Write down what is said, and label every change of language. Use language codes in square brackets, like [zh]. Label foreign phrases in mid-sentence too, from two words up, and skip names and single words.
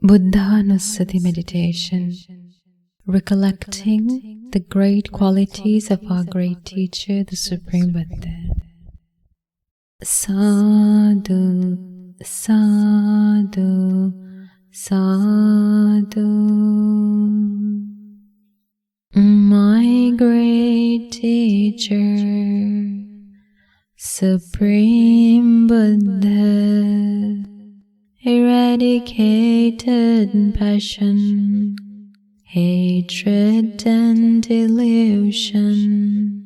[en] Buddhanussati meditation, recollecting the great qualities of our great teacher, the Supreme Buddha. [pi] Sadhu, sadhu, sadhu. [en] My great teacher, Supreme Buddha, eradicated passion, hatred and illusion.